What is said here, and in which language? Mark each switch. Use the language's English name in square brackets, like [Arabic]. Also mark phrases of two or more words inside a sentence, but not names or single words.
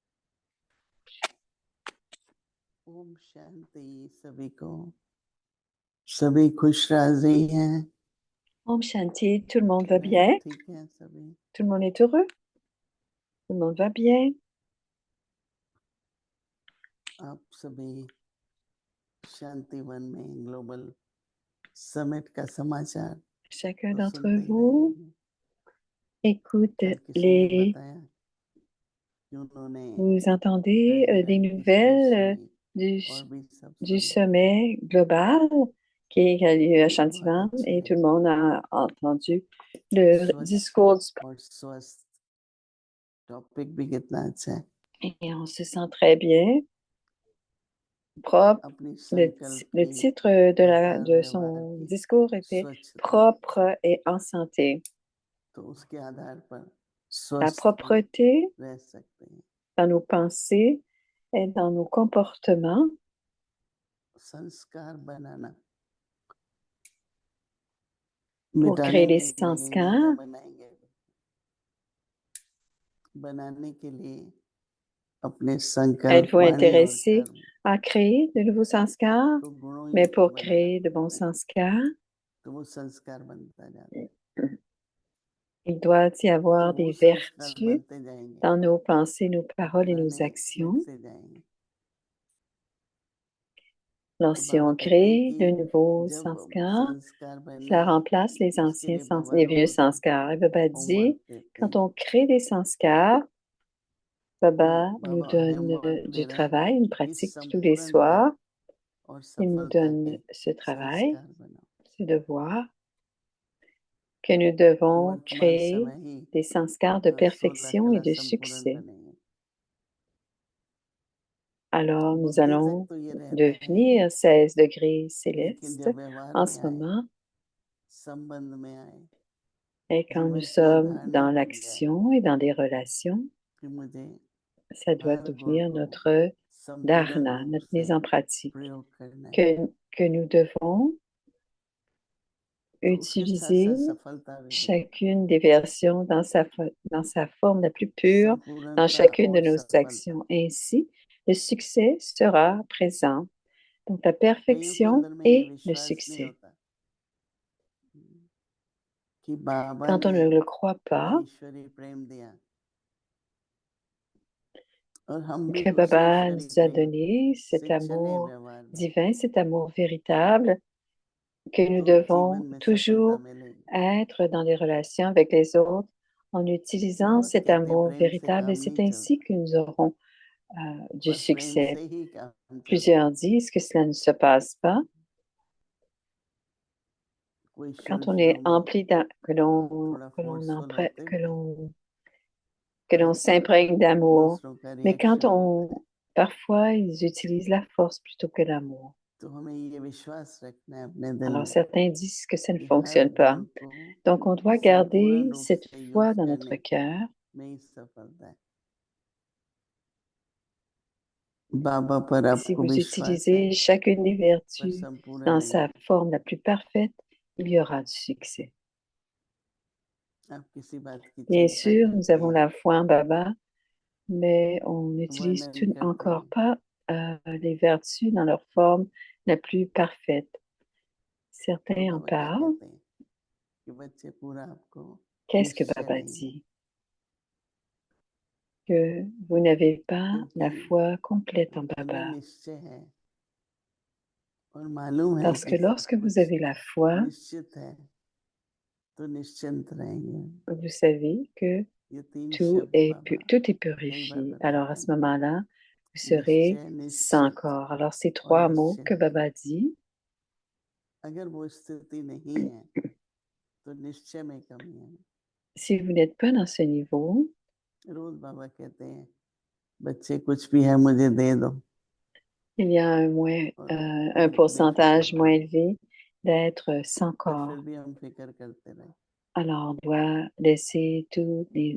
[Hindi] ओम शांति सभी को। सभी खुश राजी हैं। Om Shanti, [French] tout le monde va bien? [Hindi] ठीक है सभी। [French] Tout le monde est heureux? Tout le monde va bien? [Hindi] आप सभी शांतिवन में [English] global summit [Hindi] का समाचार [French] Chacun [Hindi] तो [French] d'entre [Hindi] सुनते ही [French] vous [Hindi] रहे होंगे। [French] écoute [Hindi] कल किसी ने [French] les... [Hindi] बताया कि उन्होंने [French] Vous entendez des [Hindi] प्रेसिडेंट [French] nouvelles [Hindi] किशोर [French] du, [Hindi] और भी सब [French] du [Hindi] सुने। [French] sommet global qui a lieu à [Hindi] मुझे बहुत [French] Chantivan [Hindi] अच्छे [French] et tout le [Hindi] लगे। [French] monde a entendu le [Hindi] स्वच्छ [French] discours [Hindi] और स्वस्थ टॉपिक भी कितना अच्छा है। [French] et on se sent très bien, propre. [Hindi] अपनी [French] Le, [Hindi] संकल्प [French] le [Hindi] की [French] titre [Hindi] आहार [French] de [Hindi] व्यवहार [French] son [Hindi] की [French] discours était [Hindi] स्वच्छता, [French] Propre et en santé. [Hindi] तो उसके आधार पर [French] La [Hindi] स्वस्थ भी [French] propreté [Hindi] रह सकते हैं। [French] dans nos pensées et dans nos comportements [Hindi] संस्कार बनाना, [French] pour [Hindi] मिटाने [French] créer les [Hindi] नहीं लगेंगे या [French] sanskars. [Hindi] बनाएंगे। बनाने के लिए अपने संकल्प, [French] Êtes-vous [Hindi] वाणी और [French] intéressé [Hindi] कर्म [French] à créer de nouveaux sanskars? [Hindi] को गुणों [French] Mais [Hindi] युक्त [French] pour [Hindi] बनाना [French] créer de bons [Hindi] पड़ता है, [French] sanskars, [Hindi] तो वो संस्कार बनता जाता है। [French] il doit y [Hindi] तो [French] avoir [Hindi] वो [French] des [Hindi] संस्कार [French] vertus [Hindi] बनते जाएंगे [French] dans nos pensées, nos [Hindi] तो [French] paroles et nos [Hindi] पुराने [French] actions. [Hindi] मिटते जाएंगे। [French] Alors, [Hindi] तो [French] si [Hindi] बाबा [French] on [Hindi] कहते हैं [French] crée [Hindi] कि [French] de nouveaux [Hindi] जब [French] sanskars, [Hindi] संस्कार बने [French] cela remplace les [Hindi] उसके [French] anciens [Hindi] लिए बाबा [French] les vieux [Hindi] रोज [French] sanskars. Et Baba [Hindi] होमवर्क [French] dit, [Hindi] देते [French] quand [Hindi] हैं [French] on crée des sanskars, [Hindi] कि [French] Baba nous [Hindi] बाबा [French] donne [Hindi] होमवर्क दे [French] du [Hindi] रहे हैं [French] travail, une [Hindi] कि [French] pratique tous les [Hindi] संपूर्णता [French] soirs. [Hindi] और [French] Il nous [Hindi] सफलता [French] donne [Hindi] के [French] ce travail, [Hindi] संस्कार बनाओ। [French] ce devoir, que nous devons [Hindi] वर्तमान [French] créer [Hindi] समय ही [French] des sanskars de [Hindi] 16 [French] perfection et [Hindi] कला [French] de [Hindi] संपूर्ण [French] succès. [Hindi] बनेंगे। [French] Alors, nous [Hindi] बुद्धि तक [French] allons [Hindi] तो ये रहता है, [French] devenir 16 degrés [Hindi] लेकिन [French] célestes [Hindi] जब व्यवहार [French] en [Hindi] में [French] ce [Hindi] आए, [French] moment. [Hindi] संबंध में आए, [French] Et quand nous [Hindi] जीवन की ये [French] sommes [Hindi] धारणा [French] dans [Hindi] बन जाए [French] l'action et dans des relations, [Hindi] कि मुझे [French] ça doit [Hindi] हर गुण [French] devenir [Hindi] को [French] notre [Hindi] संपूर्ण [French] dharana, [Hindi] रूप [French] notre [Hindi] से [French] mise en pratique, [Hindi] प्रयोग करना है। [French] que nous devons [Hindi] तो उसके साथ [French] utiliser [Hindi] साथ सफलता भी है। [French] chacune des versions dans sa forme la plus pure, dans [Hindi] संपूर्णता [French] chacune de [Hindi] और [French] nos [Hindi] सफलता, [French] actions. Ainsi, le succès sera présent. Donc, la [Hindi] कईयों के [French] perfection [Hindi] अंदर में ये [French] et le [Hindi] विश्वास नहीं [French] succès. [Hindi] होता कि बाबा [French] Quand on [Hindi] ने [French] ne le croit [Hindi] हमें [French] pas, [Hindi] ईश्वरीय प्रेम दिया और हम भी [French] que [Hindi] उसी [French] Baba [Hindi] ईश्वरीय [French] nous a [Hindi] प्रेम [French] donné [Hindi] से [French] cet [Hindi] चले [French] amour [Hindi] व्यवहार में, [French] divin, cet amour véritable, que nous [Hindi] तो [French] devons [Hindi] जीवन में सफलता [French] toujours [Hindi] मिलेगी। [French] être dans des relations avec les autres en utilisant [Hindi] बहुत [French] cet [Hindi] कहते हैं [French] amour [Hindi] प्रेम से [French] véritable et [Hindi] काम [French] c'est [Hindi] नहीं [French] ainsi [Hindi] चलता, [French] que nous aurons du [Hindi] पर प्रेम [French] succès. [Hindi] से ही काम चलता [French] Plusieurs [Hindi] है। [French] disent que cela ne se passe pas [Hindi] कोई [French] quand [Hindi] शुरू [French] on est [Hindi] शुरू में [French] empli [Hindi] थोड़ा फोर्सफुल होते भी हैं, [French] que [Hindi] पर [French] l'on s'imprègne d'amour. [Hindi] दूसरों का [French] Mais quand [Hindi] रिएक्शन मिलता है। [French] parfois, ils utilisent la force plutôt que l'amour. [Hindi] तो हमें ये विश्वास रखना है अपने दिल [French] Alors [Hindi] में [French] certains disent que ça ne [Hindi] कि हर [French] fonctionne pas. [Hindi] गुण को [French] Donc on doit garder [Hindi] संपूर्ण रूप [French] cette [Hindi] से यूज [French] foi dans notre [Hindi] करने [French] cœur. [Hindi] में ही सफलता है। बाबा पर [French] Si [Hindi] आपको [French] vous [Hindi] विश्वास है, [French] utilisez chacune des [Hindi] पर [French] vertus [Hindi] संपूर्ण [French] dans [Hindi] नहीं। [French] sa forme la plus parfaite, il y aura du succès. [Hindi] आप किसी बात की [French] Bien [Hindi] चिंता [French] sûr, nous [Hindi] करते [French] avons [Hindi] हैं, [French] la foi en Baba, mais on n'utilise [Hindi] वर्णन करते [French] encore [Hindi] हैं, [French] pas les vertus dans leur forme la plus parfaite. [Hindi] तो [French] Certains en [Hindi] बाबा क्या [French] parlent. [Hindi] कहते हैं कि बच्चे पूरा आपको [French] Qu'est-ce que [Hindi] निश्चय [French] Baba [Hindi] नहीं है, [French] dit? Que vous n'avez pas la [Hindi] क्योंकि [French] foi complète en [Hindi] उन्हें [French] Baba. [Hindi] निश्चय है और मालूम है [French] Parce [Hindi] कि [French] que [Hindi] सब [French] lorsque vous [Hindi] कुछ [French] avez la foi, [Hindi] निश्चित है, तो निश्चिंत रहेंगे। [French] vous savez que [Hindi] ये तीन [French] tout [Hindi] शब्द बाबा [French] tout est [Hindi] कई बार [French] purifié. Alors [Hindi] बताते [French] à ce [Hindi] हैं, [French] moment-là, vous serez [Hindi] निश्चय, [French] sans [Hindi] निश्चित [French] corps. Alors ces [Hindi] और [French] trois mots que [Hindi] निश्चिंत। [French] Baba dit, [Hindi] अगर वो स्थिति नहीं है तो निश्चय में कमी है। [French] si vous n'êtes pas dans ce niveau, [Hindi] रोज बाबा कहते हैं बच्चे कुछ भी है मुझे दे दो, [French] il y a [Hindi] और [French] un [Hindi] फिर बेफिक्र [French] pourcentage moins [Hindi] बने, [French] élevé d'être sans [Hindi] पर फिर [French] corps. [Hindi] भी हम फिक्र करते रहे। [French] Alors, on doit laisser toutes les